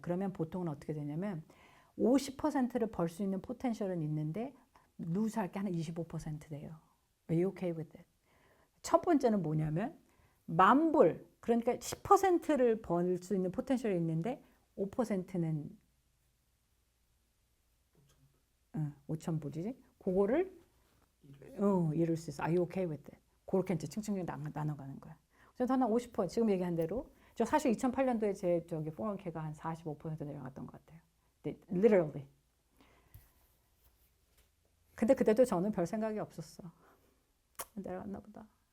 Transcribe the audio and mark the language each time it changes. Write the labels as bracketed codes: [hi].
[ko] 그러면 보통은 어떻게 되냐면 50%를 벌 수 있는 포텐셜은 있는데 루즈할 게 한 25% 돼요. [en] Are you okay with it? [ko] 첫 번째는 뭐냐면 만불, 그러니까 10%를 벌 수 있는 포텐셜이 있는데 5%는 5,000불이지? 그거를 이룰 수 있어. [en] Are you okay with it? [ko] 그렇게 이제 층층이 나눠가는 거야. 그래서 한 50%, 지금 얘기한 대로 저 사실 2008년도에 제 저기 401k가 한 45% 내려갔던 것 같아요. [en] Literally. [ko] 근데 그때도 저는 별 생각이 없었어. 내려갔나 보다.